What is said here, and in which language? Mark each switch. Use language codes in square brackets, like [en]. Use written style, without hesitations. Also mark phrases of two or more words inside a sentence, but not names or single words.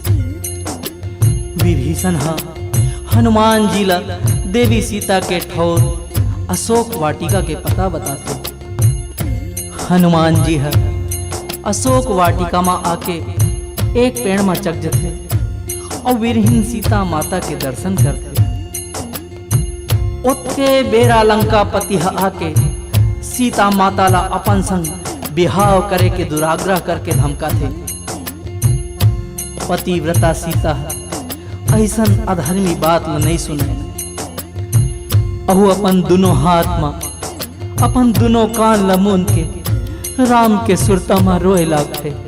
[hne] विभीषण हनुमान जी ला देवी सीता के ठौर अशोक वाटिका के पता बताते। हनुमान जी अशोक वाटिका में आके एक पेड़ में चक जते और वीरहीन सीता माता के दर्शन करते। उत्के बेरा लंका पति आके सीता माता ला अपन संग बिहाव करे के दुराग्रह करके धमका थे। पतिव्रता सीता ऐसन अधर्मी बात ल नहीं सुने। अहु अपन दोनों हाथ में अपन दोनों कान लमून के राम के सुरता में रोए लागते।